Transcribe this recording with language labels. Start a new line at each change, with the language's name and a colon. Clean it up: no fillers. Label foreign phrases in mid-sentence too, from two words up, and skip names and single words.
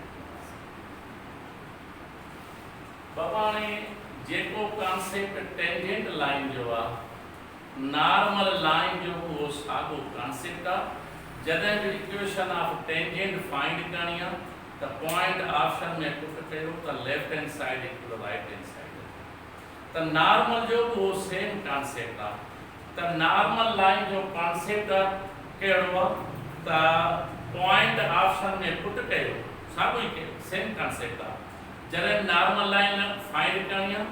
Sindhi: बाबा ने जेको कॉन्सेप्ट
English: tangent line
Sindhi: जो आ,
English: normal line
Sindhi: जो वो सागो कॉन्सेप्ट आ।
Urdu: جدے بھی
English: equation of tangent find
Urdu: کرنی ہے تو
English: point option में पुट
Urdu: کرو تو
English: left hand side equal right hand side.
Sindhi: तो नॉर्मल जो वो
English: same concept
Sindhi: आ। त
English: normal line
Sindhi: जो कॉन्सेप्ट कहिड़ो आहे त
English: point option
Sindhi: में पुट कयो साॻियो ई
English: same concept
Sindhi: आहे जॾहिं
English: normal line find
Sindhi: करणी आहे